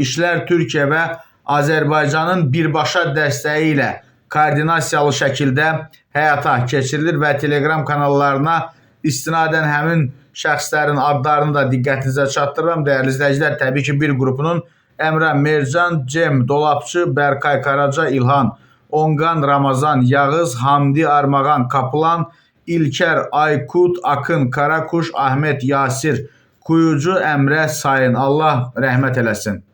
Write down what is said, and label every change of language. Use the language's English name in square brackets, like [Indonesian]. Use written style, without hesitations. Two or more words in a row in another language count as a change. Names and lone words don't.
[Azerbaijani] İşlər Türkiyə və Azərbaycanın birbaşa dəstəyi ilə koordinasiyalı şəkildə həyata keçirilir və Telegram kanallarına istinadən həmin şəxslərin adlarını da diqqətinizə çatdırıram. Dəyərli izləyicilər, təbii ki, bir qrupunun Əmrə Mercan, Cem Dolapçı, Berkay Karaca, İlhan Onqan, Ramazan Yağız, Hamdi Armağan Kapılan, İlker Aykut, Akın Karakuş, Ahmet Yasir Kuyucu, Əmrə Sayın. Allah rəhmət eləsin.